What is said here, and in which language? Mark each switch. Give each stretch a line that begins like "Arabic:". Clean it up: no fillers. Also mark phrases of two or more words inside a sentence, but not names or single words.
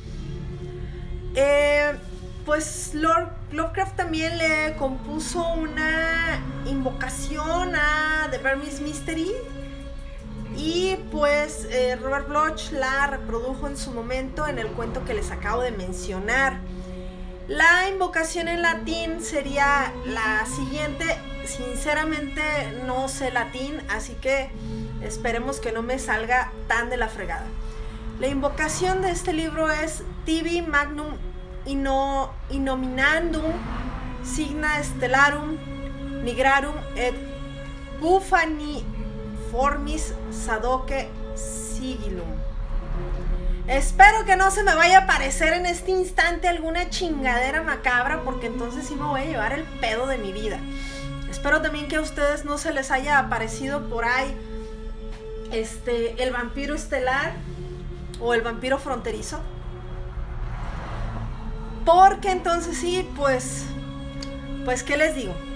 Spanish: Pues Lovecraft también le compuso una invocación a The Bernis Mystery, y pues Robert Bloch la reprodujo en su momento en el cuento que les acabo de mencionar. La invocación en latín sería la siguiente. Sinceramente no sé latín, así que esperemos que no me salga tan de la fregada. La invocación de este libro es
Latin: Tibi Magnum Innominandum Signa Stellarum Nigrarum et Bufaniformis Sadoque Sigillum.
Spanish: Espero que no se me vaya a aparecer en este instante alguna chingadera macabra, porque entonces sí me voy a llevar el pedo de mi vida. Espero también que a ustedes no se les haya aparecido por ahí el vampiro estelar o el vampiro fronterizo, porque entonces sí, pues ¿qué les digo?